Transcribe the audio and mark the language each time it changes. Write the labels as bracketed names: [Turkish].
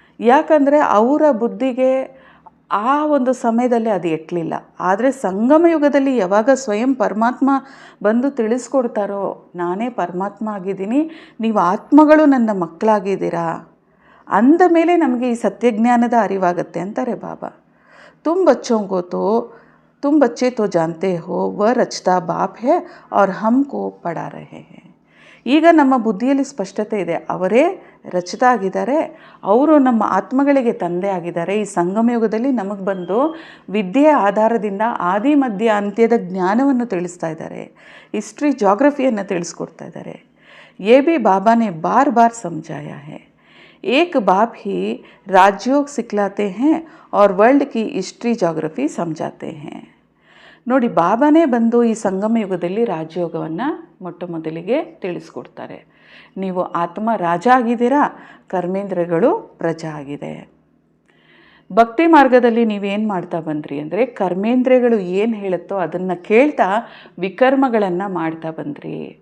[Kannada] ಯಾಕಂದರೆ ಅವರ ಬುದ್ಧಿಗೆ ಆ ಒಂದು ಸಮಯದಲ್ಲಿ ಅದು ಎಟ್ಟಲಿಲ್ಲ. ಆದರೆ ಸಂಗಮ ಯುಗದಲ್ಲಿ ಯಾವಾಗ ಸ್ವಯಂ ಪರಮಾತ್ಮ ಬಂದು ತಿಳಿಸ್ಕೊಡ್ತಾರೋ, ನಾನೇ ಪರಮಾತ್ಮ ಆಗಿದ್ದೀನಿ, ನೀವು ಆತ್ಮಗಳು ನನ್ನ ಮಕ್ಕಳಾಗಿದ್ದೀರಾ ಅಂದ ಮೇಲೆ ನಮಗೆ ಈ ಸತ್ಯಜ್ಞಾನದ ಅರಿವಾಗುತ್ತೆ ಅಂತಾರೆ ಬಾಬಾ. [Hindi] तुम बच्चों को तो तुम बच्चे तो जानते हो वह रचता बाप है और हमको पढ़ा रहे हैं. [Kannada] ಈಗ ನಮ್ಮ ಬುದ್ಧಿಯಲ್ಲಿ ಸ್ಪಷ್ಟತೆ ಇದೆ, ಅವರೇ ರಚಿತ ಆಗಿದ್ದಾರೆ, ಅವರು ನಮ್ಮ ಆತ್ಮಗಳಿಗೆ ತಂದೆ ಆಗಿದ್ದಾರೆ. ಈ ಸಂಗಮಯುಗದಲ್ಲಿ ನಮಗೆ ಬಂದು ವಿದ್ಯೆಯ ಆಧಾರದಿಂದ ಆದಿ ಮಧ್ಯ ಅಂತ್ಯದ ಜ್ಞಾನವನ್ನು ತಿಳಿಸ್ತಾ ಇದ್ದಾರೆ, ಹಿಸ್ಟ್ರಿ ಜಾಗ್ರಫಿಯನ್ನು ತಿಳಿಸ್ಕೊಡ್ತಾ ಇದ್ದಾರೆ. [Hindi] ये भी बाबा ने बार बार समझाया है. एक बाप ही राजयोग सिखलाते हैं और वर्ल्ड की हिस्ट्री ಜಾಗ್ರಫಿ समझाते हैं. [Kannada] ನೋಡಿ, ಬಾಬಾನೇ ಬಂದು ಈ ಸಂಗಮ ಯುಗದಲ್ಲಿ ರಾಜಯೋಗವನ್ನು ಮೊಟ್ಟ ಮೊದಲಿಗೆ ತಿಳಿಸ್ಕೊಡ್ತಾರೆ. ನೀವು ಆತ್ಮ ರಾಜ ಆಗಿದ್ದೀರಾ, ಕರ್ಮೇಂದ್ರಗಳು ಪ್ರಜಾ ಆಗಿದೆ. ಭಕ್ತಿ ಮಾರ್ಗದಲ್ಲಿ ನೀವೇನು ಮಾಡ್ತಾ ಬಂದ್ರಿ ಅಂದರೆ, ಕರ್ಮೇಂದ್ರಗಳು ಏನು ಹೇಳುತ್ತೋ ಅದನ್ನು ಕೇಳ್ತಾ ವಿಕರ್ಮಗಳನ್ನು ಮಾಡ್ತಾ ಬಂದ್ರಿ.